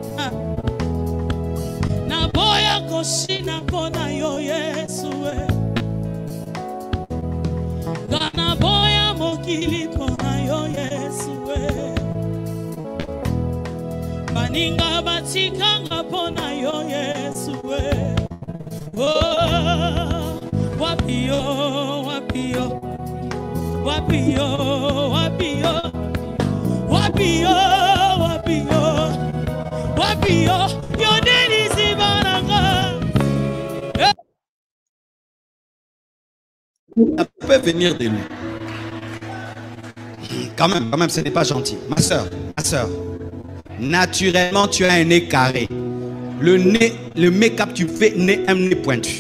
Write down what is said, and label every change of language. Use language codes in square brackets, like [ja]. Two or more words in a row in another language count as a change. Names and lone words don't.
[ln] Na boya koshina pona yo Yesu we. Gana boya mokili pona yo Yesu we. Maninga batikanga pona yo Yesu we. Oh, wapio, wapio, wapio, wapio, wapio, wapio, wapio, yo denisi baranga. [fr] Ça peut venir de lui. Quand même, ce n'est pas gentil. Ma soeur, naturellement, tu as un nez carré. Le nez, le make-up, tu fais un nez pointu.